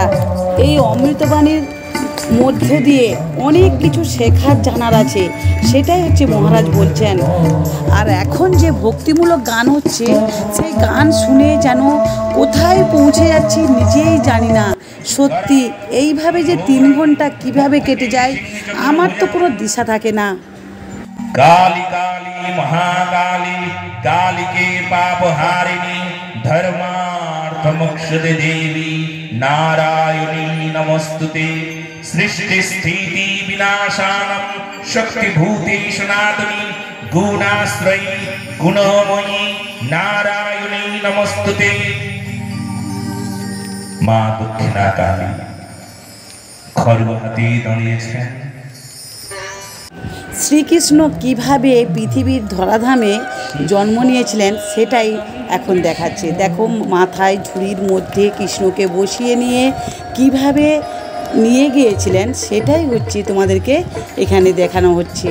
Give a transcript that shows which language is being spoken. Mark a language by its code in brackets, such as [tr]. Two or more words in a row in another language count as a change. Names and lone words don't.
[bn] এই অমৃতবাণীর মধ্য দিয়ে অনেক কিছু শেখার জানার আছে, সেটাই হচ্ছে মহারাজ বলছেন। আর এখন যে ভক্তিমূলক গান হচ্ছে, সেই গান শুনে যেন কোথায় পৌঁছে যাচ্ছি নিজেই জানি না। সত্যি এইভাবে যে 3 ঘন্টা কিভাবে কেটে যায় আমার তো কোনো দিশা থাকে না। [sa] काली काली महाकाली कालिके पापहारिणी धर्मार्थमोक्षदे देवी नारायणी नमस्तुते सृष्टि स्थिति विनाशानं शक्तिभूते सनातनी गुणाश्रयी गुणमयी नारायणी नमस्तुते। [bn] মা দক্ষিণা কালী খড়গ হাতে দাঁড়িয়েছেন। শ্রীকৃষ্ণ কিভাবে পৃথিবীর ধরাধামে জন্ম নিয়েছিলেন সেটাই এখন দেখাচ্ছে। দেখো মাথায় ঝুড়ির মধ্যে কৃষ্ণকে বসিয়ে নিয়ে কিভাবে নিয়ে গিয়েছিলেন সেটাই হচ্ছে তোমাদেরকে এখানে দেখানো হচ্ছে।